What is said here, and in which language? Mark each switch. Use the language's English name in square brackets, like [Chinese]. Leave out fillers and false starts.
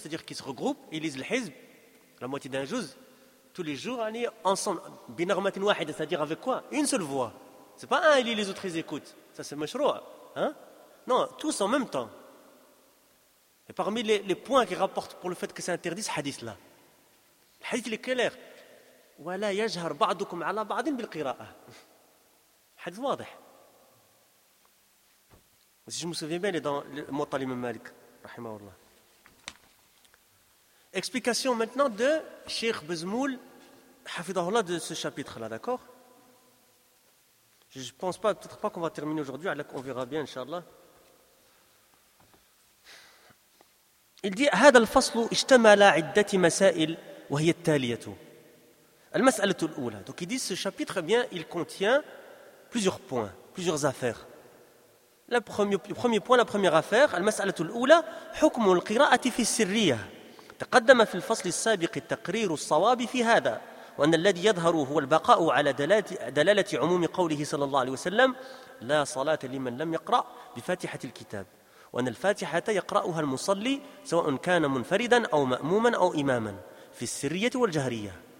[French] C'est-à-dire qu'ils se regroupent, ils lisent le Hizb, la moitié d'un juz. Tous les jours, aller ensemble, [Arabic] binarmatin wahid, [French] c'est-à-dire avec quoi? Une seule voix. C'est pas un, il lit, les autres, ils écoutent. Ça, c'est mashrou'. Hein? Non, tous en même temps. Et parmi les points qu'il rapporte pour le fait que c'est interdit, ce hadith-là, le hadith il est clair. [Arabic] وَلَا يَجْهَرْ بَعْدُكُمْ عَلَى بَعْدٍ بِالْقِرَاءَ Hadith واضح. [French] Si je me souviens bien, il est dans le Muwatta al-Imam Malik, rahimahullah. Explication maintenant de Cheikh Bezmoul, hafidahullah, de ce chapitre-là, d'accord ? Je ne pense pas, peut-être pas qu'on va terminer aujourd'hui, alors on verra bien, inshallah. Il dit [Arabic] هذا الفصل اشتمل عدة مسائل وهي التالية المسألة الأولى. [French] Donc il dit ce chapitre, eh bien, il contient plusieurs points, plusieurs affaires. Le premier point, la première affaire, [Arabic] المسألة الأولى حكم القراءة في السرية. تقدم في الفصل السابق التقرير الصواب في هذا وأن الذي يظهر هو البقاء على دلالة عموم قوله صلى الله عليه وسلم لا صلاة لمن لم يقرأ بفاتحة الكتاب وأن الفاتحة يقرأها المصلي سواء كان منفردا أو مأموما أو إماما في السرية والجهرية